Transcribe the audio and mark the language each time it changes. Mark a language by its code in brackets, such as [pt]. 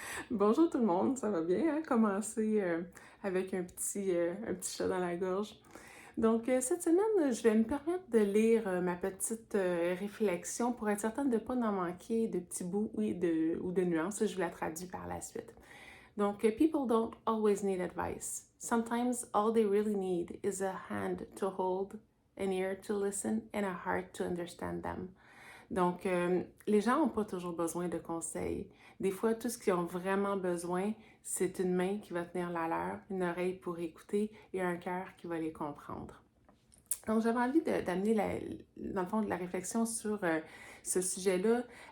[fr] Bonjour tout le monde, ça va bien, hein? Commencer avec un petit chat dans la gorge. Donc, cette semaine, je vais me permettre de lire ma petite réflexion pour être certaine de ne pas en manquer de petits bouts ou de nuances. Je vous la traduis par la suite. [en] Donc, people don't always need advice. Sometimes all they really need is a hand to hold, an ear to listen, and a heart to understand them. [fr] Donc, les gens n'ont pas toujours besoin de conseils. Des fois, tout ce qu'ils ont vraiment besoin, c'est une main qui va tenir la leur, une oreille pour écouter et un cœur qui va les comprendre. Donc, j'avais envie d'amener, dans le fond, de la réflexion sur ce sujet-là.